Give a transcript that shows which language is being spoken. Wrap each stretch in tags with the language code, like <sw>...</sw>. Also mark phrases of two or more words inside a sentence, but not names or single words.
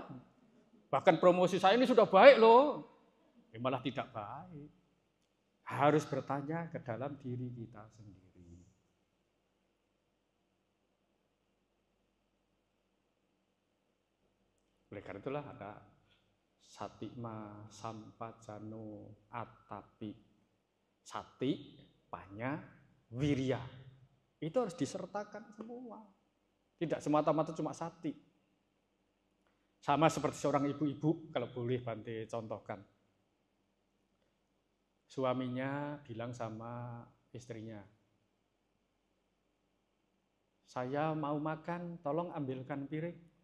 <id>Bahkan promosi saya ini sudah baik loh. Malah tidak baik. Harus bertanya ke dalam diri kita sendiri. Oleh karena itulah ada</id> <pi>satima sampajano atapi. Sati, panya, wirya.</pi> <id>Itu harus disertakan semua. Tidak semata-mata cuma sati. Sama seperti seorang ibu-ibu, kalau boleh Bante contohkan. suaminya bilang sama istrinya, saya mau makan, tolong ambilkan piring.</id>